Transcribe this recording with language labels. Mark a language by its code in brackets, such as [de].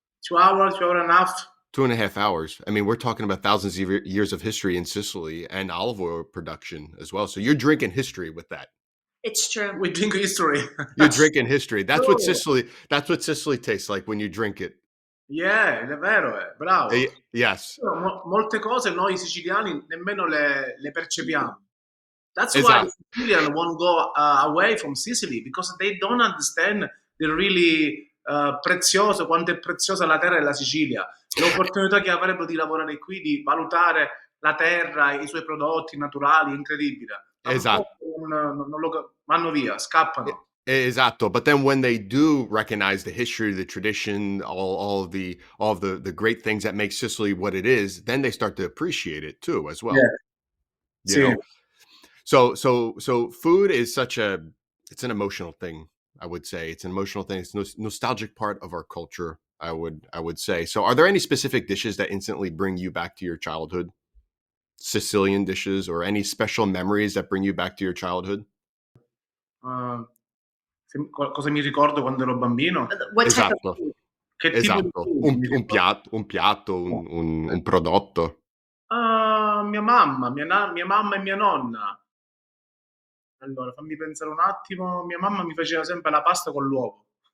[en] 2 hours, 2 hours and a half. 2.5 hours. We're talking about thousands of years of history in Sicily and olive oil production as well. So you're drinking history with that. It's true. We drink history. You're drinking history. That's what Sicily tastes like when you drink it. [it] Yeah, è vero, bravo. [en] Yes. [it] Molte cose noi siciliani nemmeno le percepiamo. [en] That's why Sicilians won't go away from Sicily, because they don't understand the really [it] prezioso, quanto è preziosa la terra della Sicilia, l'opportunità che avrebbero di lavorare qui, di valutare la terra, i suoi prodotti naturali, è incredibile. Esatto. Vanno via, scappano. Esatto. [en] But then when they do recognize the history, the tradition, all of the great things that make Sicily what it is, then they start to appreciate it too as well. Yeah. You know? So food is it's an emotional thing, I would say. It's an emotional thing. It's a nostalgic part of our culture, I would say. So are there any specific dishes that instantly bring you back to your childhood? Sicilian dishes or any special memories that bring you back to your childhood? [it] Cosa mi ricordo quando ero bambino? [en] What type of food? [it] Che tipo di food? Un piatto, un prodotto. Mia mamma e mia nonna. Allora, fammi pensare un attimo. Mia mamma mi faceva sempre la pasta con l'uovo.